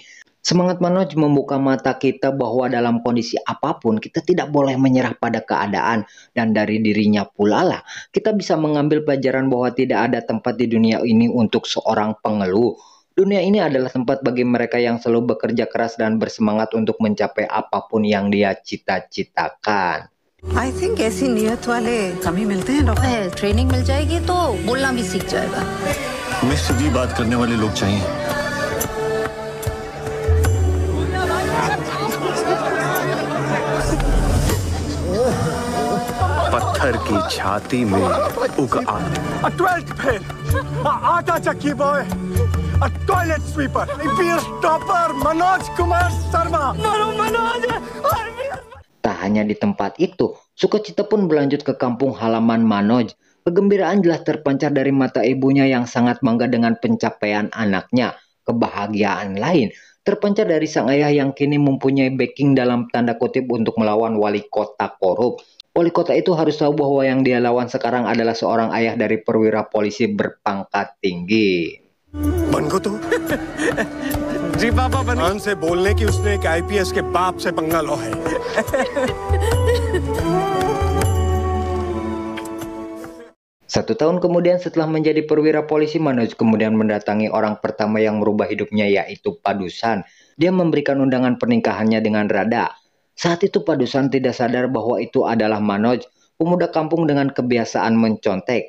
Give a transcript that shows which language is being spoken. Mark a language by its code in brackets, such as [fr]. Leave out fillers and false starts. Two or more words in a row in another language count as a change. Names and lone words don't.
[id] Semangat Manoj membuka mata kita bahwa dalam kondisi apapun kita tidak boleh menyerah pada keadaan. Dan dari dirinya pula lah kita bisa mengambil pelajaran bahwa tidak ada tempat di dunia ini untuk seorang pengeluh. Dunia ini adalah tempat bagi mereka yang selalu bekerja keras dan bersemangat untuk mencapai apapun yang dia cita-citakan. [en] I think [hi] ऐसी नियत वाले कम ही मिलते हैं डॉक्टर। ट्रेनिंग मिल जाएगी तो बोलना भी सीख जाएगा। हमें सीधी बात करने वाले लोग चाहिए। पत्थर की छाती में उग आग। [en] 12th fail, [hi] आटा चक्की [en] boy, toilet sweeper, peer topper मनोज कुमार शर्मा। [hi] मनोज [id] Tak hanya di tempat itu, sukacita pun berlanjut ke kampung halaman Manoj. Kegembiraan jelas terpancar dari mata ibunya yang sangat bangga dengan pencapaian anaknya. Kebahagiaan lain terpancar dari sang ayah yang kini mempunyai backing dalam tanda kutip untuk melawan wali kota korup. Wali kota itu harus tahu bahwa yang dia lawan sekarang adalah seorang ayah dari perwira polisi berpangkat tinggi. [hi] बन को तो जी पापा बन कान से बोलने की उसने एक आईपीएस के बाप से पंगा लो है। [id] Satu tahun kemudian setelah menjadi perwira polisi, Manoj kemudian mendatangi orang pertama yang merubah hidupnya, yaitu Padusan. Dia memberikan undangan pernikahannya dengan Radha. Saat itu Padusan tidak sadar bahwa itu adalah Manoj, pemuda kampung dengan kebiasaan mencontek.